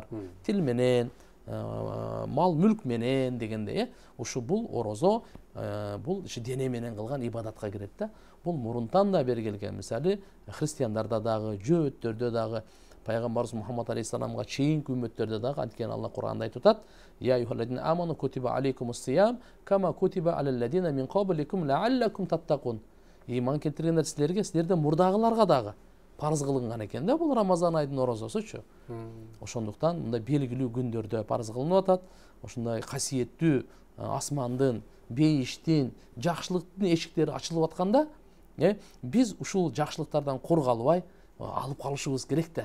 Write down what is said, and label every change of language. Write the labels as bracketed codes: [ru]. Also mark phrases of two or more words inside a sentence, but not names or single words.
[ky] Тил менен, мал мүлк менен дегенде, ушу бул орозо, бул дене менен кылган ибадатка кирет да. Бул мурунтан да бери келген. Мисалы, христиандарда дагы, жөөттөрдө дагы, Пайгамбарыбыз Мухаммад алейхиссаламга чейинки үммөттөрдө дагы анткени Алла Кур'анда айтып атат: [ar] "يا أيها الذين آمنوا كتب عليكم الصيام كما كتب على الذين من قبلكم لعلكم تتقون". [ky] Иман келтиргендер силерге, силерден мурдагыларга дагы парыз кылынган экен да бул Рамазан айдын орозосучу. Ошондуктан мындай белгилүү күндөрдө парыз кылынып атат. Ошондой касиеттүү асмандын, бейиштин, жакшылыктын эшиктери ачылып атканда, биз ушул жакшылыктардан кур калбай алып калышыбыз керек да.